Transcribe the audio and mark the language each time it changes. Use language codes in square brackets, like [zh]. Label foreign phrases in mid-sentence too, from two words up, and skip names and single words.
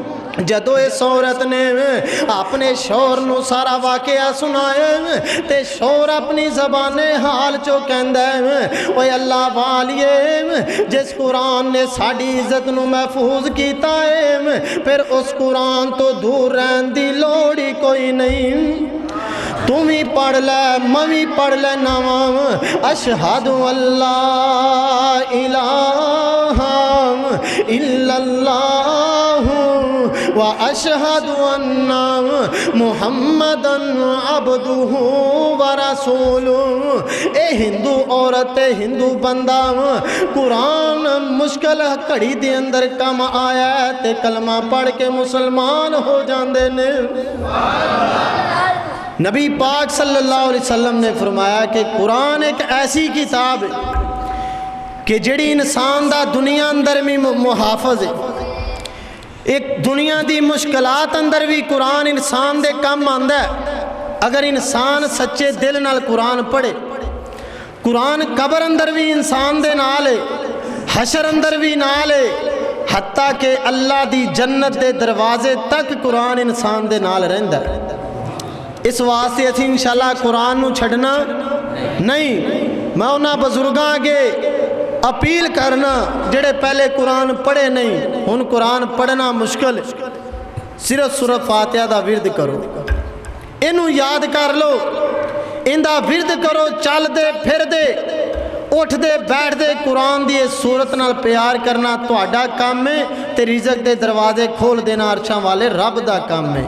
[pa] جدوں اس عورت نے اپنے شوہر نوں سارا واقعہ سنایا تے شوہر اپنی زبانے حال چوں کہندا ہے اوئے اللہ والیے جس قرآن نے ساڈی عزت نوں محفوظ کیتا ہے پھر اس قرآن توں دور رہن دی لوڑ ہی کوئی نہیں. تو بھی پڑھ لے میں بھی پڑھ لینا واں [ar] أشهد ألا إله إلا الله و أشهد أن محمدا عبده و رسوله. [pa] اے ہندو عورت ہندو بندہ قرآن مشکل گھڑی دے اندر کم آیا تے کلمہ پڑھ کے مسلمان ہو جاتے نے. نبی پاک [ar] صلى الله عليه وسلم [pa] نے فرمایا کہ قرآن ایک ایسی کتاب ہے کہ جہڑی انسان دا دنیا اندر بھی محافظ ہے، ایک دنیا دی مشکلات اندر بھی قرآن انسان دے کم آندا ہے. اگر انسان سچے دل نال قرآن پڑھے، قرآن قبر اندر بھی انسان دے نال ہے، حشر اندر بھی نال ہے، حتیٰ کہ اللہ دی جنت دے دروازے تک قرآن انسان دے نال رہندا ہے۔ اس واسطے اسی انشاءاللہ قرآن نو چھڑنا نہیں۔ میں انہاں بزرگاں اگے اپیل کرنا جڑے پہلے قرآن پڑھے نہیں، ہن قرآن پڑھنا مشکل، صرف سورہ فاتحہ دا ورد کرو، اینو یاد کر لو، اندہ ورد کرو، چل دے پھر دے اٹھ دے بیٹھ دے، قرآن دی سورت نال پیار کرنا تہاڈا کام ہے، تے رزق دے دروازے کھول دینا عرشاں والے رب دا کام ہے۔